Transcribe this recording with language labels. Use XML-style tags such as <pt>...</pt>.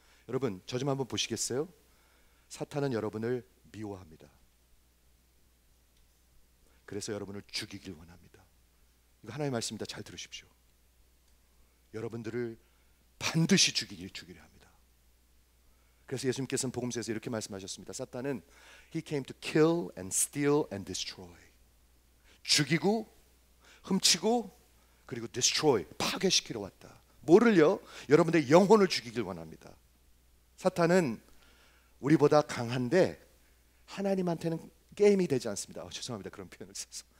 <ko>여러분, 저 좀 한번 보시겠어요? 사탄은 여러분을 미워합니다. 그래서 여러분을 죽이길 원합니다. 이거 하나님의 말씀입니다. 잘 들으십시오. 여러분들을 반드시 죽이려 합니다. 그래서 예수님께서는 복음서에서 이렇게 말씀하셨습니다. 사탄은</ko> <en>He came to kill and steal and destroy.</en> <ko>죽이고 훔치고 그리고 destroy, 파괴시키러 왔다. 뭐를요? 여러분들의 영혼을 죽이길 원합니다. 사탄은 우리보다 강한데 하나님한테는 게임이 되지 않습니다. 죄송합니다. 그런 표현을 써서.</ko>